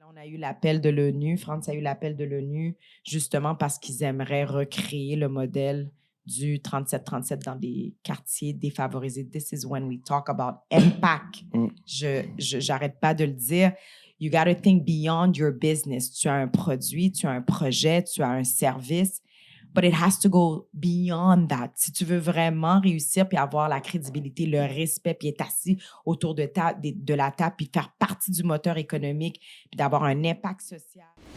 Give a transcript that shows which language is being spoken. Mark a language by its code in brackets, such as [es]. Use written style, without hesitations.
[fr] On a eu l'appel de l'ONU, France a eu l'appel de l'ONU, justement parce qu'ils aimeraient recréer le modèle du 37-37 dans des quartiers défavorisés. [en] This is when we talk about impact. [fr] J'arrête pas de le dire. [en] You got to think beyond your business. [fr] Tu as un produit, tu as un projet, tu as un service, [en] but it has to go beyond that. [fr] Si tu veux vraiment réussir puis avoir la crédibilité, le respect, puis être assis autour de la table puis faire partie du moteur économique puis d'avoir un impact social.